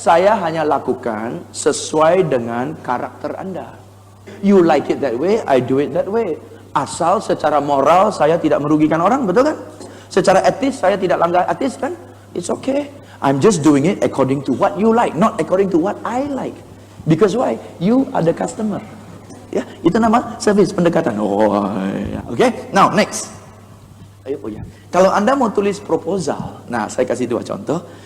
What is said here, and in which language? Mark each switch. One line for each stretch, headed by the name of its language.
Indonesian: Saya hanya lakukan sesuai dengan karakter Anda.
English: You like it that way, I do it that way.
Indonesian: Asal secara moral saya tidak merugikan orang, betul kan? Secara etis saya tidak langgar etis kan?
English: It's okay. I'm just doing it according to what you like, not according to what I like. Because why? You are the customer.
Indonesian: Ya, itu nama service, pendekatan. Oh, ya.
English: Okay. Now next.
Indonesian: Ayo, kalau Anda mau tulis proposal, nah saya kasih 2 contoh.